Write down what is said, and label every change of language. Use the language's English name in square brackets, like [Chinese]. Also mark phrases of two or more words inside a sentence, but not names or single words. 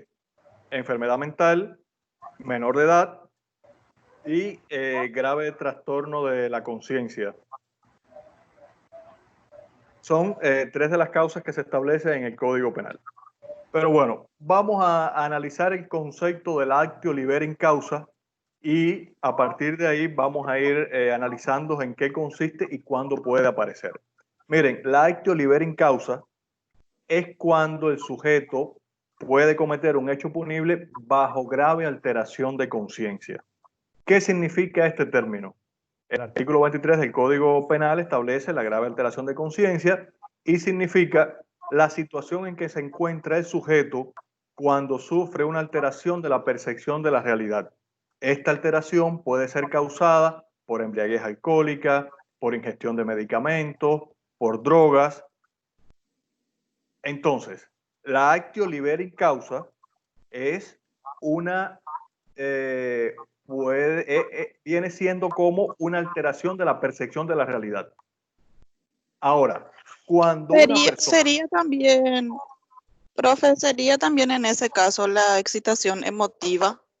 [Spanish] Enfermedad mental, menor de edad y grave trastorno de la conciencia. Son tres de las causas que se establecen en el Código Penal. Pero bueno, vamos a analizar el concepto del [Latin] actio libera in causa [Spanish] y a partir de ahí vamos a ir analizando en qué consiste y cuándo puede aparecer. Miren, la [Latin] actio libera in causa [Spanish] es cuando el sujeto puede cometer un hecho punible bajo grave alteración de conciencia. ¿Qué significa este término? El artículo 23 del Código Penal establece la grave alteración de conciencia y significa la situación en que se encuentra el sujeto cuando sufre una alteración de la percepción de la realidad. Esta alteración puede ser causada por embriaguez alcohólica, por ingestión de medicamentos, por drogas. Entonces, la [Latin] actio libera in causa [Spanish] es una, viene siendo como una alteración de la percepción de la realidad. Ahora, cuando sería también, profe, sería también en ese caso la excitación emotiva.